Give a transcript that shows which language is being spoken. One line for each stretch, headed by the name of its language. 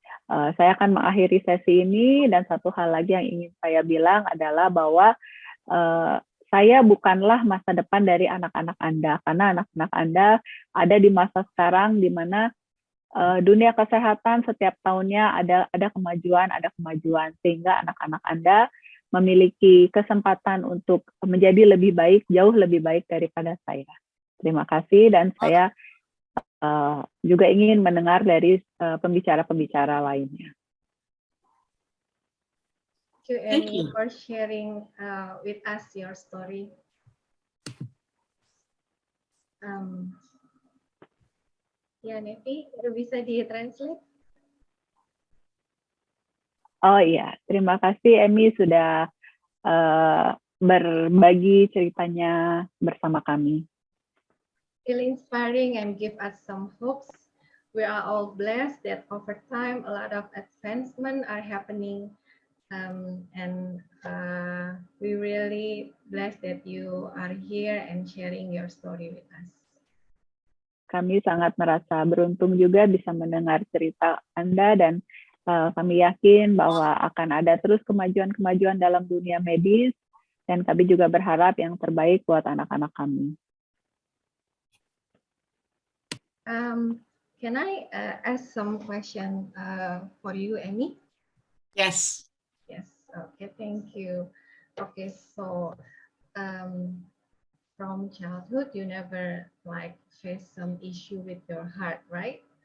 Indonesian: Saya akan mengakhiri sesi ini, dan satu hal lagi yang ingin saya bilang adalah bahwa saya bukanlah masa depan dari anak-anak Anda, karena anak-anak Anda ada di masa sekarang di mana dunia kesehatan setiap tahunnya ada kemajuan, sehingga anak-anak Anda memiliki kesempatan untuk menjadi lebih baik, jauh lebih baik daripada saya. Terima kasih, dan saya juga ingin mendengar dari pembicara-pembicara lainnya.
English: Thank you, Amy, for sharing with us your story.
Indonesian: Ya, Nevi, bisa di-translate? Oh iya, terima kasih Amy sudah berbagi ceritanya bersama kami.
English: Feel inspiring and give us some hopes. We are all blessed that over time a lot of advancement are happening. And we really blessed that you are here and sharing your story with us.
Indonesian: Kami sangat merasa beruntung juga bisa mendengar cerita Anda, dan kami yakin bahwa akan ada terus kemajuan-kemajuan dalam dunia medis, dan kami juga berharap yang terbaik buat anak-anak kami.
English: Can I ask some question for you, Amy? Yes. Yes, okay, thank you. Okay, so from childhood, you never face some issue with your heart, right?